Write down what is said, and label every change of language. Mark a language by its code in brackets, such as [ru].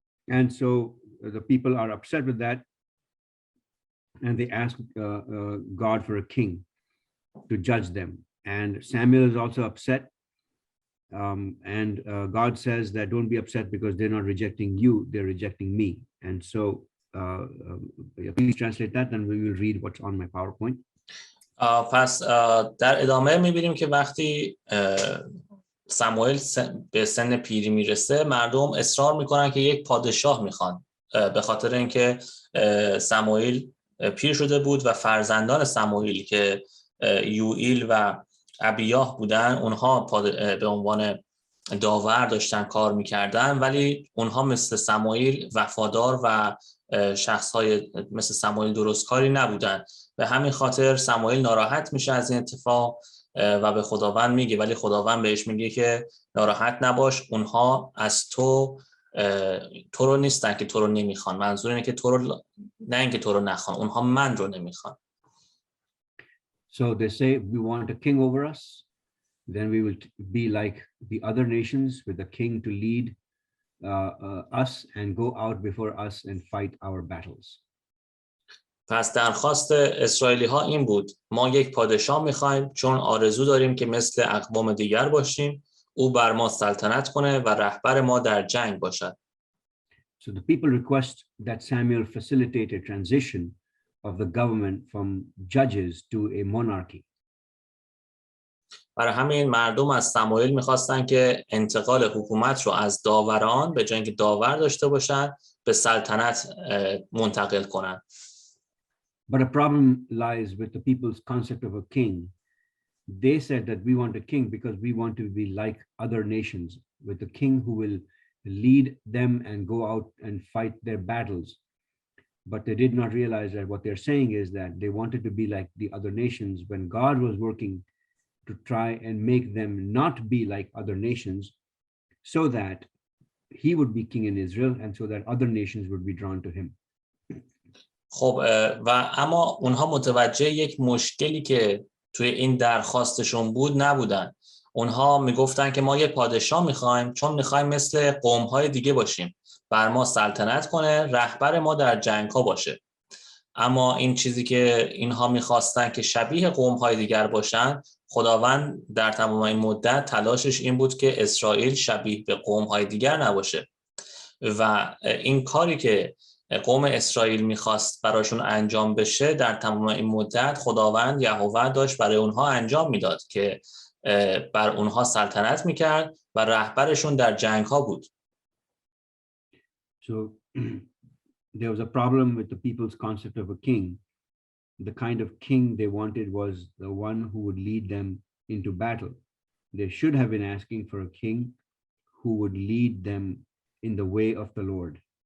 [en] And so the people are upset with that, and they ask God for a king to judge them. And Samuel is also upset. And God says that don't be upset because they're not rejecting you, they're rejecting me. And so please translate that, and we will read what's on my PowerPoint. [fa] پس در ادامه می‌بینیم که وقتی سموئیل به سن پیری میرسه، مردم اصرار میکنن که یک پادشاه میخوان، به خاطر اینکه سموئیل پیر شده بود و فرزندان سموئیل که یوئیل و ابیاه بودن، اونها به عنوان داور داشتن کار میکردن، ولی اونها مثل سموئیل وفادار و شخصهای مثل سموئیل درست کاری نبودن. به همین خاطر سموئیل ناراحت میشه از این اتفاق و به خداوند میگه، ولی خداوند بهش میگه که ناراحت نباش، اونها از تو رو نیستن که تو رو نمیخوان، منظور اینه که تو رو، نه اینکه تو رو نخوان، اونها من رو نمیخوان. [en] So they say we want a king over us, then we will be like the other nations with a king to lead us and go out before us and fight our battles. [fa] پس درخواست اسرائیلی ها این بود: ما یک پادشاه میخوایم چون آرزو داریم که مثل اقوام دیگر باشیم، او بر ما سلطنت کنه و رهبر ما در جنگ باشد. [en] So the people request that Samuel facilitate a transition of the government from judges to a monarchy. [fa] برای همین مردم از سموئیل میخواستن که انتقال حکومت رو از داوران، به جای اینکه داور داشته باشن، به سلطنت منتقل کنن. [en] But a problem lies with the people's concept of a king. They said that we want a king because we want to be like other nations, with a king who will lead them and go out and fight their battles. But they did not realize that what they're saying is that they wanted to be like the other nations when God was working to try and make them not be like other nations, so that he would be king in Israel and so that other nations would be drawn to him. [fa] خب و اما اونها متوجه یک مشکلی که توی این درخواستشون بود نبودن. اونها میگفتن که ما یه پادشاه میخوایم چون میخوایم مثل قوم‌های دیگه باشیم، بر ما سلطنت کنه، رهبر ما در جنگ‌ها باشه. اما این چیزی که اینها میخواستن که شبیه قوم‌های دیگر باشن، خداوند در تمام این مدت تلاشش این بود که اسرائیل شبیه به قوم‌های دیگر نباشه و این کاری که قوم اسرائیل میخواست براشون انجام بشه در تمام این مدت خداوند یهوه داشت برای اونها انجام میداد که بر اونها سلطنت میکرد و رهبرشون در جنگ ها بود. [en] So there was a problem with the people's concept of a king. The kind of king they wanted was the one who would lead them into battle. They should have been asking for a king who would lead them in the way of the Lord.